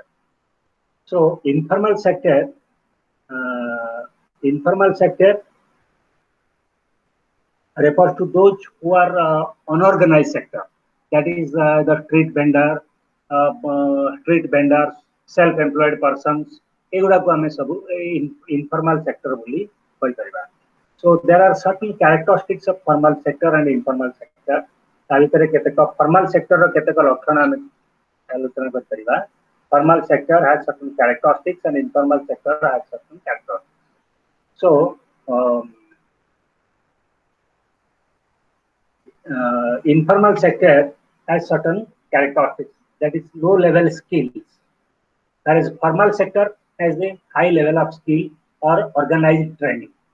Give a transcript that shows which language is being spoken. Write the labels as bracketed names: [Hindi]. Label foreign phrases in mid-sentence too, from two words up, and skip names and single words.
[English] So, informal sector refers to those who are unorganized sector. That is the street vendors, self-employed persons. Informal sector [Odia] बोली କହିପାରିବା. [English] So there are certain characteristics of formal sector and informal sector. [Odia] ତା ଭିତରେ କେତେକ [English] formal sector [Odia] ର କେତେକ ଲକ୍ଷଣ ଆମେ ଆଲୋଚନା କରିପାରିବା. [English] Formal sector has certain characteristics and informal sector has certain characteristics. So informal sector has certain characteristics, that is low level skills, whereas formal sector has a high level of skill or organized training.